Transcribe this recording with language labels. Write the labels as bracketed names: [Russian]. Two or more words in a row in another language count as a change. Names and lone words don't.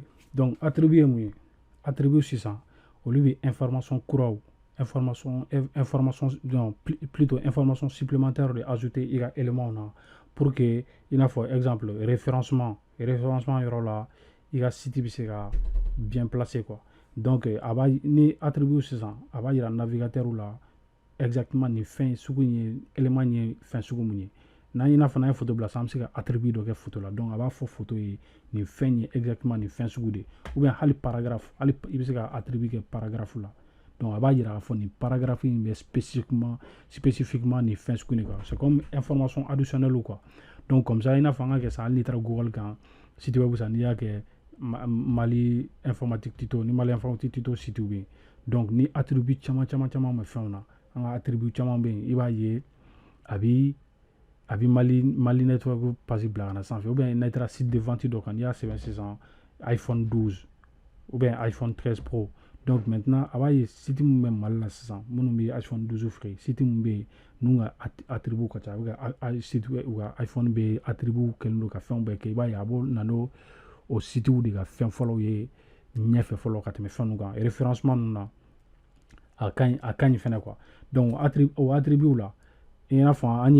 [French] Donc attribut est attribut c'est ça. Au lieu information courant information non, plutôt information supplémentaire de ajouter il y a élément là pour que il a fait exemple référencement là il y a site bien placé quoi. Donc ni attribut c'est ça. Il y a navigateur là exactement [Bambara] ni fin sugu ni élément ni fin sugu ni n'a ina fana photo bila ça se ka attribut dɔ kɛ photo la donc a b'a fɔ photo ye ni fɛn ye exactement ni fɛn sugu de ou bien hali paragraphe hali i bɛ se ka attribut kɛ paragraphe la donc a b'a yira k'a fɔ ni paragraphe in bɛ spécifiquement ni fɛn sugu de kan [French] c'est comme information additionnelle ou quoi donc comme ça [Bambara] i n'a fɔ an ka kɛ sa hali n'i taara google kan [French] site web [Bambara] sa n'i y'a kɛ mali informatique tuto ni mali informatique tuto site bɛ yen donc ni attribut caman bɛ fɛnw na an ka attribut caman bɛ yen i b'a ye a bɛ mali network page bila ka na sanfɛ ou bien n'a taara [French] site de vente [Bambara] dɔ kan n'i y'a sɛbɛn sisan iphone 12 ou bien iphone 13 pro [French] donc maintenant [Bambara] a b'a ye site min bɛ mali la sisan minnu bɛ iphone 12 feere site min bɛ yen n'u ka attribut ka ca a bɛ ka site u ka iphone bɛ attribut kɛlen don ka fɛnw bɛɛ kɛ i b'a ye a b'o na n'o site de ka fɛn fɔlɔw ye ɲɛfɛ fɔlɔ ka tɛmɛ fɛn ninnu kan référencement ninnu na a ka ɲi fɛnɛ quoi donc o attribut la i n'a fɔ an